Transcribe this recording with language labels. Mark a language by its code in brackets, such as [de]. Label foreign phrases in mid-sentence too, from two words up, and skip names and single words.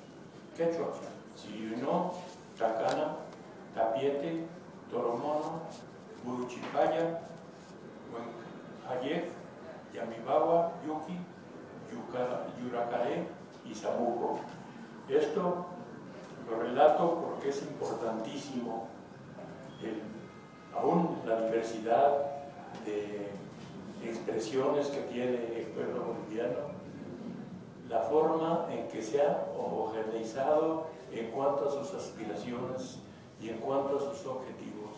[es] Sirino, Tacana, Tapiete, Toromono, Buruchipaya, Huencayec, Yamibawa, Yuki, Yuracaré y Zamuco. Esto lo relato porque es importantísimo aún la diversidad de expresiones que tiene el pueblo boliviano, la forma en que se ha homogeneizado en cuanto a sus aspiraciones y en cuanto a sus objetivos.